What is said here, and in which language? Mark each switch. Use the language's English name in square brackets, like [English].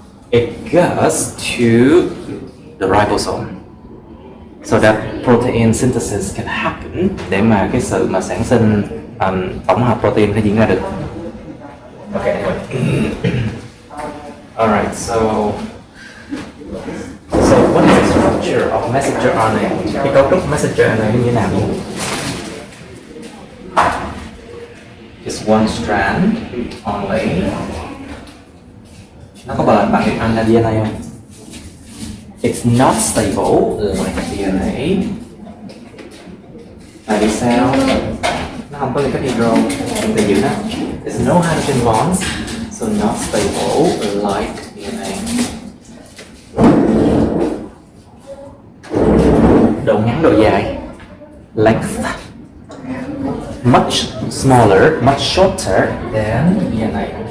[English] It goes to the ribosome so that protein synthesis can happen, [Vietnamese] để mà cái sự mà sản sinh tổng hợp protein phải diễn ra được. [English] Okay. Alright, so what is the structure of messenger RNA? [Vietnamese] Cái cấu trúc messenger RNA như thế nào? [English] Just one strand only. [Vietnamese] Nó có bằng điểm Anh là DNA không? [English] It's not stable like DNA. [Vietnamese] Tại vì sao? Nó không có liên kết hydro để giữ nó. [English] There's no hydrogen bonds, so not stable like DNA. [Vietnamese] Độ ngắn, độ dài. [English] Length. Much smaller, much shorter than DNA.